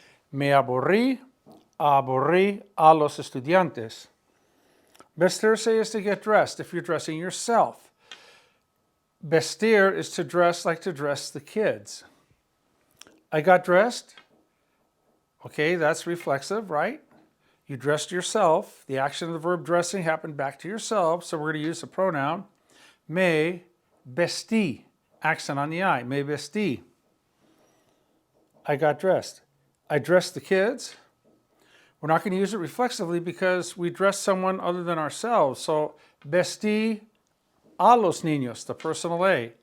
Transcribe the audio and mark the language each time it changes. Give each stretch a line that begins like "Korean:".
Spanish: Me aburrí a los estudiantes.
English: Vestirse is to get dressed if you're dressing yourself. Vestir is to dress like to dress the kids. I got dressed. Okay, that's reflexive, right? You dressed yourself. The action of the verb dressing happened back to yourself, so we're going to use the pronoun
Spanish: me vestí.
English: Accent on the I.
Spanish: Me vestí.
English: I got dressed. I dressed the kids. We're not going to use it reflexively because we dress someone other than ourselves. So,
Spanish: vestí a los niños,
English: the personal A.